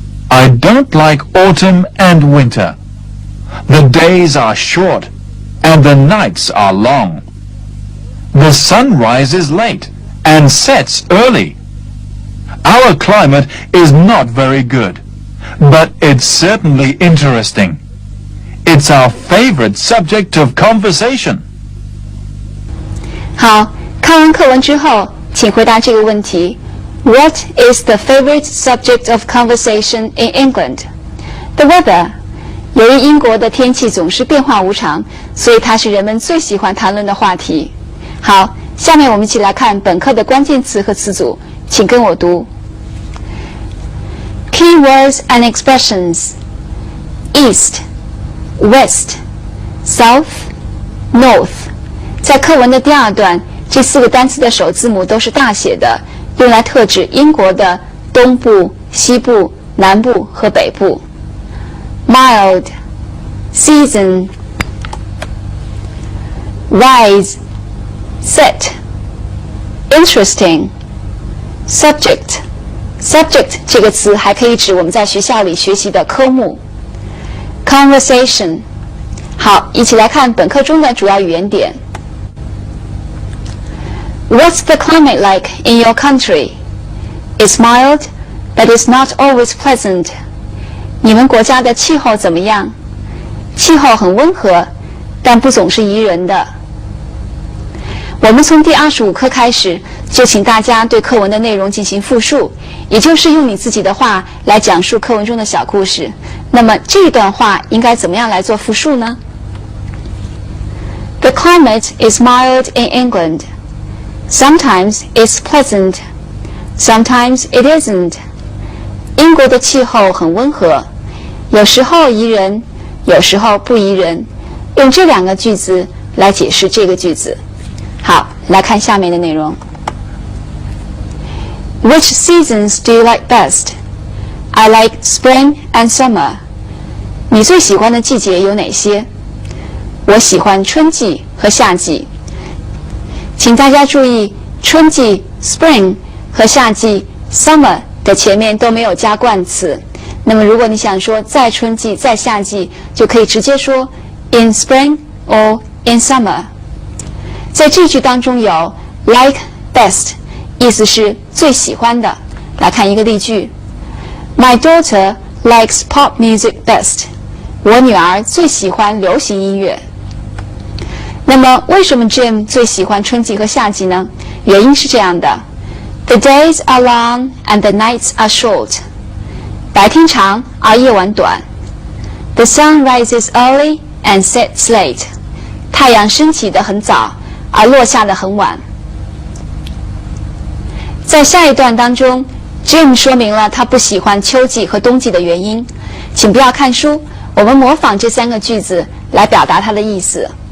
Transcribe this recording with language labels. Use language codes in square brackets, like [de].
[en] I don't like autumn and winter. The days are short and the nights are long. The sun rises late and sets early. Our climate is not very good, but it's certainly interesting. It's our favorite subject of conversation. [zh] 好，看完课文之后，请回答这个问题。 [en] What is the favorite subject of conversation in England? The weather. [zh] 由于英国的天气总是变化无常，所以它是人们最喜欢谈论的话题。好，下面我们一起来看本课的关键词和词组，请跟我读。 [en] Keywords and expressions: East, West, South, North。 [zh] 在课文的第二段，这4个单词的首字母都是大写的，用来特指英国的东部、西部、南部和北部。 [en] Mild, season, rise, set, interesting, subject。 [zh] subject 这个词还可以指我们在学校里学习的科目。 [en] Conversation。 [zh] 好，一起来看本课中的主要语言点。 [en] What's the climate like in your country? It's mild, but it's not always pleasant. [zh] 你们国家的气候怎么样？气候很温和，但不总是宜人的。我们从第25课开始，就请大家对课文的内容进行复述，也就是用你自己的话来讲述课文中的小故事。那么这段话应该怎么样来做复述呢？ [en] The climate is mild in England. Sometimes it's pleasant. Sometimes it isn't. [zh] 英国的气候很温和，有时候宜人，有时候不宜人。用这2个句子来解释这个句子。好，来看下面的内容。 [en] Which seasons do you like best? I like spring and summer. [zh] 你最喜欢的季节有哪些？我喜欢春季和夏季。请大家注意，春季 spring 和夏季 summer 的前面都没有加冠词。那么如果你想说在春季在夏季，就可以直接说 [en] in spring or in summer。 [zh] 在这句当中有 [en] like best， [zh] 意思是最喜欢的。来看一个例句 [en] My daughter likes pop music best. [zh] 我女儿最喜欢流行音乐。那么为什么 Jim 最喜欢春季和夏季呢？原因是这样的 [en] The days are long and the nights are short. [zh] 白天长而夜晚短。 [en] The sun rises early and sets late. [zh] 太阳升起得很早，而落下得很晚。在下一段当中 Jim 说明了他不喜欢秋季和冬季的原因。请不要看书，我们模仿这3个句子来表达它的意思。